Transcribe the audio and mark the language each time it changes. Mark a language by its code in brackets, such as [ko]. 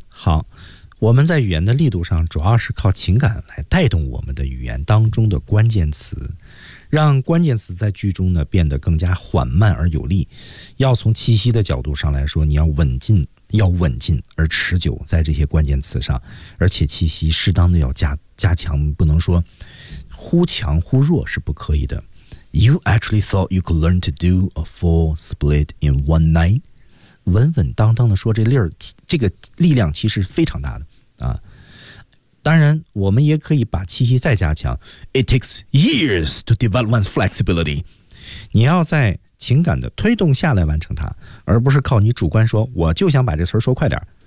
[zh] 好，我们在语言的力度上主要是靠情感来带动我们的语言当中的关键词，让关键词在句中呢变得更加缓慢而有力。要从气息的角度上来说，你要稳进，要稳进而持久在这些关键词上，而且气息适当的要加强，不能说忽强忽弱是不可以的。 [en] You actually thought you could learn to do a full split in one night? [zh] 稳稳当当的说这力儿，这个力量其实非常大的啊。当然我们也可以把气息再加强。 [en] It takes years to develop one's flexibility. [zh] 你要在情感的推动下来完成它，而不是靠你主观说我就想把这词说快点。